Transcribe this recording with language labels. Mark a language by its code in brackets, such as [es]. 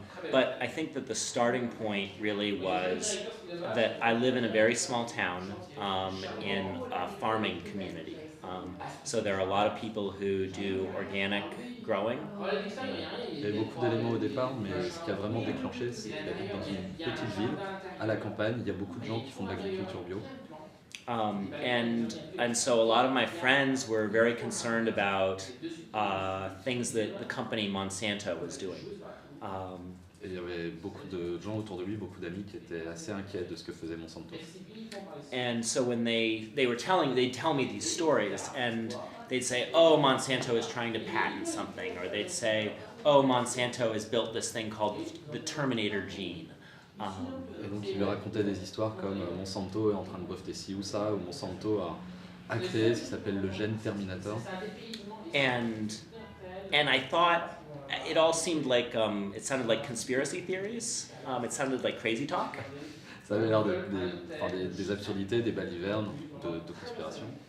[en] But I think that the starting point really was that I live in a very small town in a farming community. So there are a lot of people who do organic growing. [fr] Il y avait beaucoup d'éléments au départ, mais ce qui a vraiment déclenché, c'est qu'il habite dans une petite ville, à la campagne. Il y a beaucoup de gens qui font de l'agriculture bio. [en] And so a lot of my friends were very concerned about things that the company Monsanto was doing. [fr] Et il y avait beaucoup de gens autour de lui, beaucoup d'amis qui étaient assez inquiets de ce que faisait Monsanto. [en] And so when they'd tell me these stories, and they'd say, oh, Monsanto is trying to patent something, or they'd say, oh, Monsanto has built this thing called the Terminator gene. [fr] Et donc il lui racontait des histoires comme Monsanto est en train de breveter ci ou ça, ou Monsanto a créé ce qui s'appelle le gène Terminator. [en] And I thought it all seemed like it sounded like conspiracy theories. It sounded like crazy talk. [fr] Ça avait l'air des absurdités, des balivernes de conspiration.